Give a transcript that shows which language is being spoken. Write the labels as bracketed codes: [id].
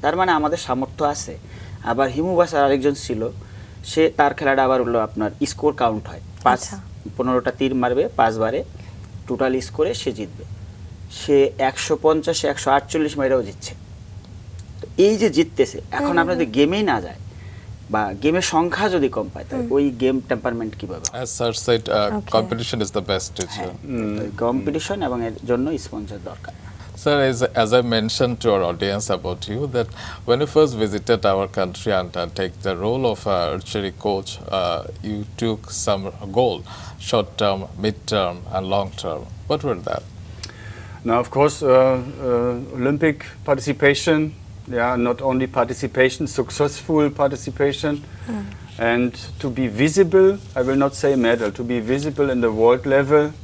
[bn] তার মানে আমাদের সামর্থ্য আছে। আবার হিমু বাসার আরেকজন ছিল, সে তার খেলাটা আবার হলো আপনার স্কোর কাউন্ট হয়, 15টা তীর মারবে 5 বারে, টোটাল স্কোরে সে জিতবে। সে 150 148 মাইরাও জিতছে। তো এই যে জিততেছে, এখন আমরা যদি গেমেই না যায় বা গেমের সংখ্যা যদি কম পায়, তাহলে ওই গেম টেম্পারমেন্ট কিভাবে? [en] As sir said, competition is the best teacher. [bn] Competition এবং এর জন্য স্পন্সর দরকার। [en] Sir, as I mentioned to our audience about you, that when you first visited our country and take the role of archery coach, you took some goal, short term, mid term, and long term. What were that? Now, of course, Olympic participation, yeah, not only participation, successful participation, and to be visible, I will not say medal, to be visible in the world level.